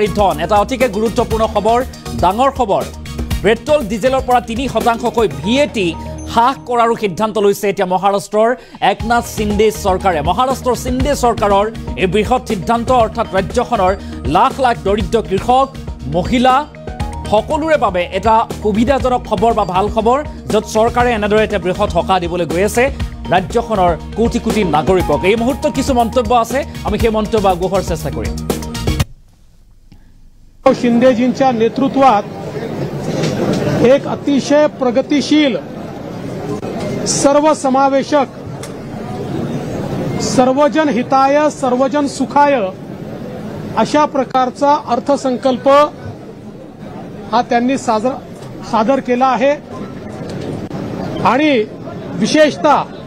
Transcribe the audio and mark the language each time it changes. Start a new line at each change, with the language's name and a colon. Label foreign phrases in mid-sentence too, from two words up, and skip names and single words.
Assamese: ধন এটা অতিকে গুৰুত্বপূৰ্ণ খবৰ ডাঙৰ খবৰ পেট্ৰল ডিজেলৰ পৰা 3% VAT হ্ৰাস কৰাৰ সিদ্ধান্ত লৈছে এতিয়া মহাৰাষ্ট্ৰৰ একনাথ সিন্দে চৰকাৰে মহাৰাষ্ট্ৰৰ সিন্দে চৰকাৰৰ এই বৃহৎ সিদ্ধান্ত অৰ্থাৎ ৰাজ্যখনৰ লাখ লাখ দৰিদ্ৰ কৃষক মহিলা সকলোৰে বাবে এটা সুবিধাজনক খবৰ বা ভাল খবৰ য'ত চৰকাৰে এনেদৰে এটা বৃহৎ সকাহ দিবলৈ গৈ আছে ৰাজ্যখনৰ কোটি কোটি নাগৰিকক এই মুহূৰ্তত কিছু মন্তব্য আছে আমি সেই মন্তব্য আগবঢ়োৱাৰ চেষ্টা কৰিম
Marathi: शिंदेजींच्या नेतृत्वात एक अतिशय प्रगतिशील सर्वसमावेशक
Sanskrit: सर्वजन हिताय सर्वजन सुखाय
Marathi: अशा प्रकारचा अर्थसंकल्प हा त्यांनी सादर केला आहे आणि विशेषतः